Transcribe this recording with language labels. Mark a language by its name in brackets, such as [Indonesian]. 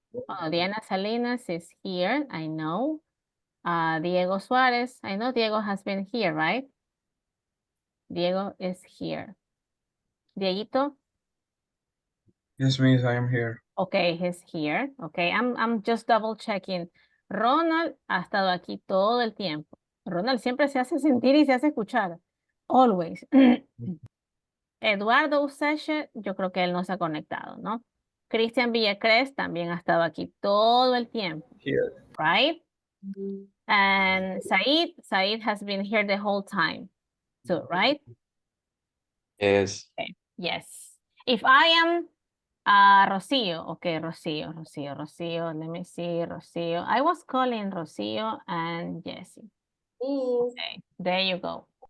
[English] Oh, Diana Salinas is here, I know. Diego Suarez, I know Diego has been here, right? Diego is here. Dieguito? Yes, Miss, I am here. Okay, he's here. Okay, I'm just double checking. [Spanish] Ronald ha estado aquí todo el tiempo. Ronald siempre se hace sentir y se hace escuchar. [English] Always. [Spanish] Eduardo Useche, yo creo que él no se ha conectado, ¿no? Cristian Villacres también ha estado aquí todo el tiempo. [English] Here. Right? And Said has been here the whole time. So, right? Yes. Okay. Yes. If I am Rocio, okay, Rocio. Let me see, Rocio. I was calling Rocio and Jessie. Okay, there you go.